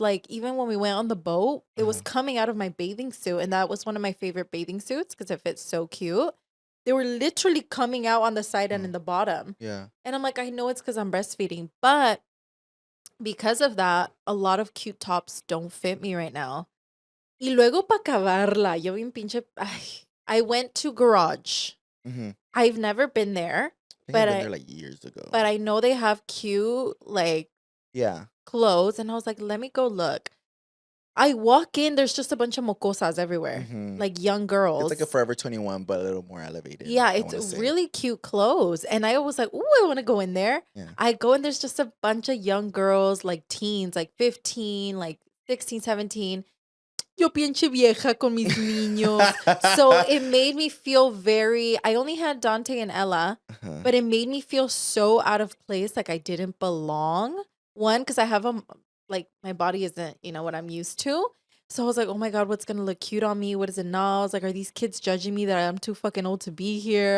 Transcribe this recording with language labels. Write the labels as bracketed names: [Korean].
[English] Like even when we went on the boat, it was coming out of my bathing suit. And that was one of my favorite bathing suits because it fits so cute. They were literally coming out on the side and in the bottom. Yeah. And I'm like, I know it's because I'm breastfeeding. But because of that, a lot of cute tops don't fit me right now. [Spanish] Y luego para acabarla, yo bien pinche. [English] I went to Garage. I've never been there. But I've been there like years ago. But I know they have cute like clothes, and I was like, let me go look. I walk in, there's just a bunch of mocosas everywhere, like young girls. It's like a Forever 21, but a little more elevated. Yeah, it's really cute clothes, and I was like, "Ooh, I want to go in there." Yeah. I go and there's just a bunch of young girls, like teens, like 15, like 16, 17. [Spanish] Yo pinche vieja con mis niños. [English] So it made me feel very, I only had Dante and Ella, but it made me feel so out of place, like I didn't belong. One, because I have like my body isn't, what I'm used to. So I was like, oh my God, what's going to look cute on me? What is it now? I was like, are these kids judging me that I'm too fucking old to be here?